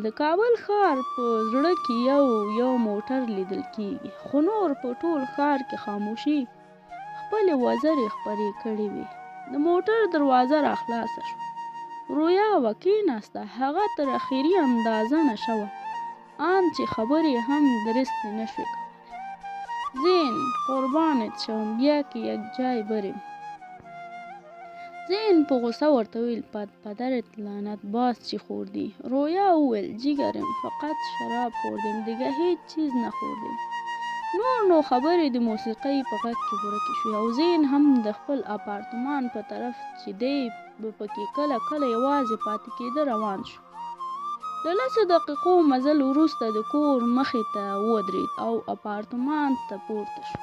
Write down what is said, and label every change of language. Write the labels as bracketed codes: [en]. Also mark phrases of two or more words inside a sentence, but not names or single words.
[ps] د کابل ښار په زړه کې یو موټر لیدل کېږي، خو نور په ټول ښار کې خاموشي خپلې وزرې خپرې کړې وې. د موټر دروازه راخلاصه شوه. رویا کېناسته. هغه تر اخري اندازه نشه وه، ان چې خبرې هم درستې نه شوې کولی. [fa] زین قربانت شوم، بیا که یک جای بریم. [ps] زین په غوسه ورته وویل، [fa] پدرت لعنت باز چی خوردی؟ رویا وویل، جیگرم، فقط شراب خوردیم، دیگه هیچ چیز نخوردیم. [ps] نو خبرې د موسیقۍ په غږ کې ورکې شوې او زین هم د خپل اپارتمان په طرف چې دی به پکې کله کله یوازې پاتې کېده روان شو. له 10 دقیقو مزل وروسته د کور مخې ته ودرېد او اپارتمان ته پورته شو.